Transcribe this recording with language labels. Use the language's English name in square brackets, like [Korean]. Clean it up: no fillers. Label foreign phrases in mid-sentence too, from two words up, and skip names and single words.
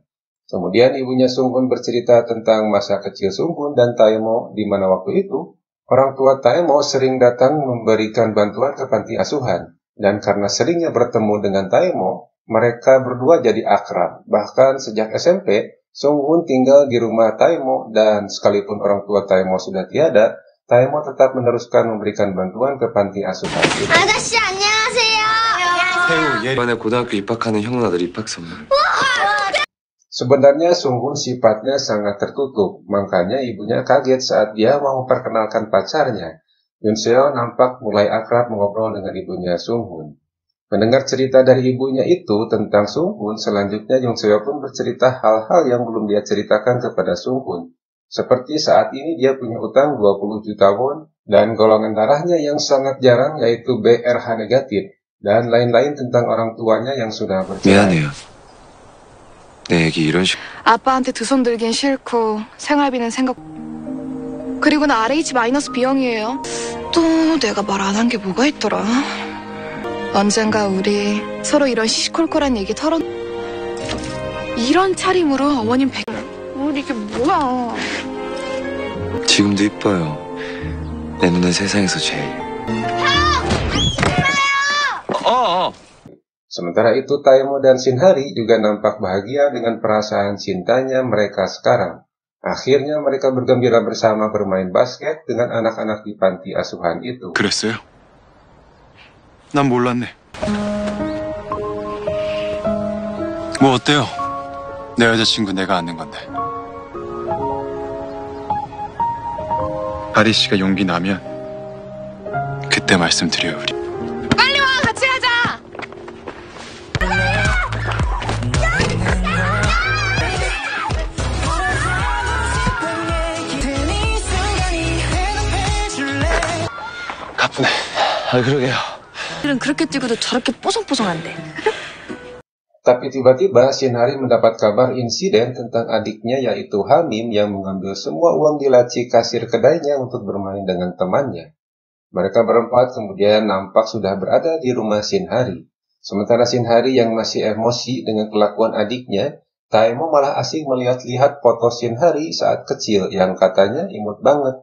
[Indonesian] Kemudian ibunya Sung Hoon bercerita tentang masa kecil Sung Hoon dan Taemo, di mana waktu itu orang tua Taemo sering datang memberikan bantuan ke panti asuhan. Dan karena seringnya bertemu dengan Taemo, mereka berdua jadi akrab. Bahkan sejak SMP, Sung Hoon tinggal di rumah Taemo dan sekalipun orang tua Taemo sudah tiada, Taemo tetap meneruskan memberikan bantuan ke panti asuhan itu. [Korean] 아가씨 안녕하세요. 태우 이번에 고등학교 입학하는 형 누나들 입학 선물. [Indonesian] Sebenarnya Sung Hoon sifatnya sangat tertutup, makanya ibunya kaget saat dia mau memperkenalkan pacarnya. Yoon Seo nampak mulai akrab mengobrol dengan ibunya Sung Hoon. Mendengar cerita dari ibunya itu tentang Sung Hoon, selanjutnya Yoon Seo pun bercerita hal-hal yang belum dia ceritakan kepada Sung Hoon. Seperti saat ini dia punya utang 20 juta won dan golongan darahnya yang sangat jarang yaitu BRH negatif dan lain-lain tentang orang tuanya yang sudah bercerai. [Korean] 미안해요. 내 얘기 이런 식. 아빠한테 두 손 들긴 싫고 생활비는 생각. 그리고 나 RH 마이너스 B형이에요. 또 내가 말 안 한 게 뭐가 있더라. 언젠가 우리 서로 이런 시시콜콜한 얘기 이런 차림으로 어머님 우리 이게 뭐야. 지금도 이뻐요. 내 눈엔 세상에서 제일. [Indonesian] Sementara itu, Taemo dan Shinhari juga nampak bahagia dengan perasaan cintanya mereka sekarang. Akhirnya mereka bergembira bersama bermain basket dengan anak-anak di panti asuhan itu. [Korean] 그랬어요? 난 몰랐네. 뭐 어때요? 내 여자친구 내가 아는 건데. 아리 씨가 용기 나면 그때 말씀드려요, 우리. 빨리 와, 같이 가자. 가쁘네. 아, 그러게요. 실은 그렇게 뛰고도 저렇게 뽀송뽀송한데. [Indonesian] Tapi tiba-tiba Shinhari mendapat kabar insiden tentang adiknya yaitu Hamim yang mengambil semua uang di laci kasir kedainya untuk bermain dengan temannya. Mereka berempat kemudian nampak sudah berada di rumah Shinhari. Sementara Shinhari yang masih emosi dengan kelakuan adiknya, Taemo malah asing melihat-lihat foto Shinhari saat kecil yang katanya imut banget.